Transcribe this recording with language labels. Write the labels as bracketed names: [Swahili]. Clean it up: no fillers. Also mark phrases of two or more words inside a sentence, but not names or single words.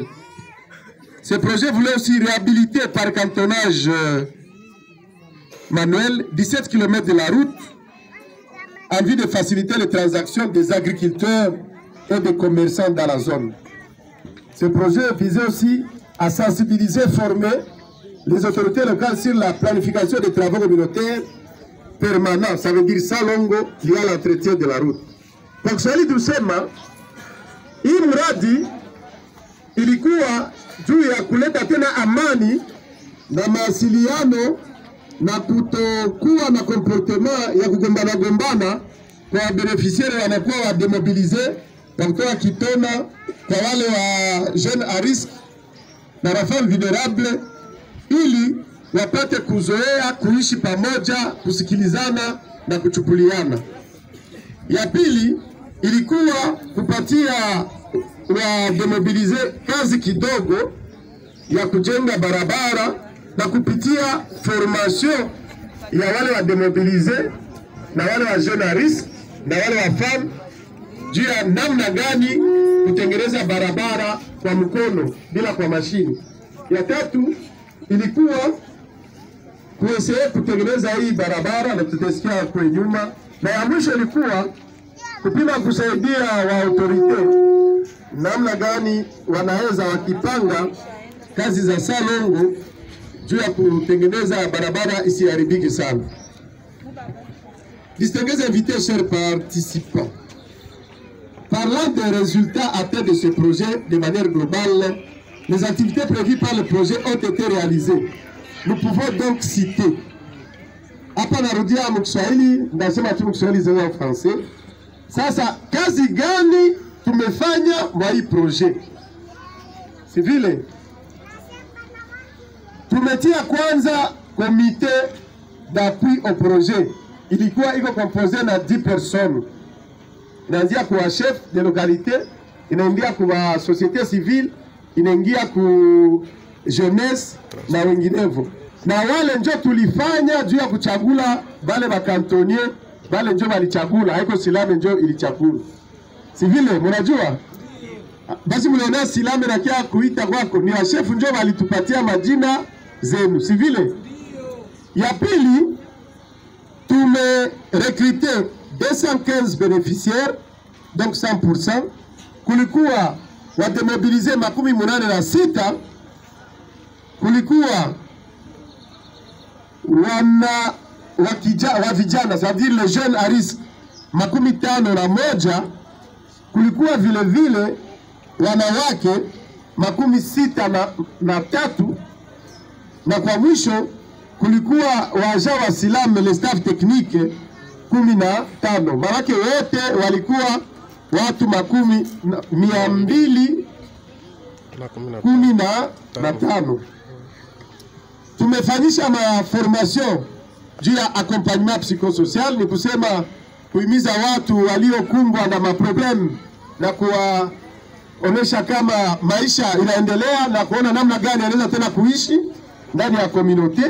[French] Ce projet voulait aussi réhabiliter par cantonnage manuel 17 km de la route en vue de faciliter les transactions des agriculteurs et des commerçants dans la zone. Ce projet visait aussi à sensibiliser et former les autorités locales sur la planification des travaux communautaires permanents, ça veut dire salongo lié à l'entretien de la route. [Swahili] Kwa Kiswahili tusema hii mradi ilikuwa juu ya kuleta tena amani na mawasiliano na kutokuwa na comportement ya kugombana kwa beneficiaire wanakuwa wa demobilize wa kutoa kitona kwa wale wa [French] jeune à risque [Swahili] na wa [French] femme vulnerable, [Swahili] ili wapate kuzoea kuishi pamoja, kusikilizana na kuchukuliana. Ya pili ilikuwa kupatia wa demobilize kazi kidogo ya kujenga barabara na kupitia formation ya wale wa demobilize na wale wa [French] jeune à risque [Swahili] na wale wa femme juu ya namna gani kutengeneza barabara kwa mkono bila kwa mashini. Ya tatu ilikuwa kuesea kutengeneza hii barabara na tutasikia kwa nyuma, na ya mwisho ilikuwa kupima kusaidia wa autorite namna gani wanaweza wakipanga kazi za salongo juu ya kutengeneza barabara isiharibike sana. [French] Distingués invités, chers participants, parlant des résultats atteints de ce projet de manière globale, les activités prévues par le projet ont été réalisées. Nous pouvons donc citer. [Swahili] Hapa narudia mkiswahili, ndasema tu mkiswahili zaidi ya français. Sasa kazi gani tumefanya mwa hii projet? Si vile tumetia kwanza [French] comité d'appui au projet, [Swahili] ilikuwa iko composé na 10 personnes. Inaanzia kwa [French] chef de localité, [Swahili] inaingia kwa [French] société civile, [Swahili] inaingia ku jeunesse na wenginevo. Na wale njo tulifanya juu ya kuchagula bale bakantonier, bale njo walichagula, haiko Silame njo ilichagula. Si vile mnajua? Basi mliona Silame na kia kuita kwako ni wa chef njo walitupatia majina zenu, si vile? Ya pili tume recruter 215 [French] bénéficiaires, donc [Swahili] 100%. Kulikuwa wa demobilize 86, kulikuwa wana wa vijana, [French] c'est-à-dire les jeunes à risque 51, [Swahili] kulikuwa vile vile wanawake 63, na kwa mwisho kulikuwa waja wa Silame [French] le staff technique [Swahili] 15. Marake wote walikuwa watu 215. Tumefanyisha formation juu ya [French] accompagnement psychosocial, [Swahili] ni kusema kuhimiza watu waliokumbwa na maproblem na kuwaonesha kama maisha inaendelea na kuona namna gani anaweza tena kuishi ndani ya communauté.